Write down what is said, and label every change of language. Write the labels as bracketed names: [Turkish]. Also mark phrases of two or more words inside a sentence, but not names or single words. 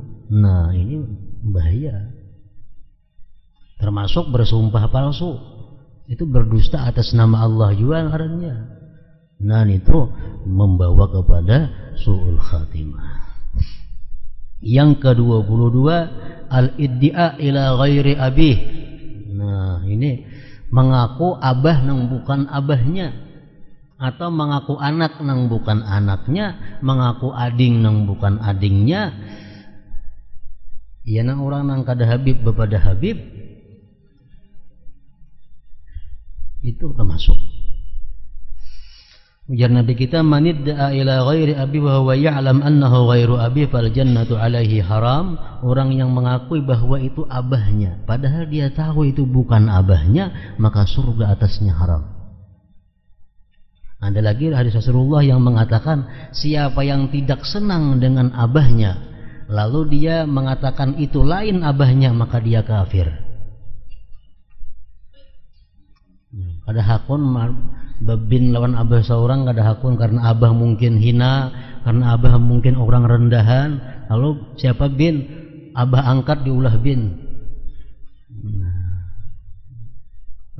[Indonesian] Nah, ini bahaya. Termasuk bersumpah palsu. Itu berdusta atas nama Allah juga ngarannya. Nah, itu membawa kepada [Arabic] سوء الخاتمة. [Indonesian] Yang ke-22, [Arabic] الادعاء إلى غير أبيه. [Banjar] Nah, ini mengaku abah nang bukan abahnya. Atau mengaku anak nang bukan anaknya, mengaku ading nang bukan adingnya. Ya nang orang nang kada habib bepada habib, itu termasuk. Ujar Nabi kita, [Arabic] من ادعى إلى غير أبي وهو يعلم أنه غير أبي فالجنة عليه حرام. [Indonesian] Orang yang mengakui bahwa itu abahnya padahal dia tahu itu bukan abahnya, maka surga atasnya haram. Ada lagi hadis Rasulullah yang mengatakan siapa yang tidak senang dengan abahnya lalu dia mengatakan itu lain abahnya, maka dia kafir. [Banjar] Kada hakun babin lawan abah seorang, kada hakun karena abah mungkin hina, karena abah mungkin orang rendahan. Lalu siapa bin? Abah angkat diulah bin.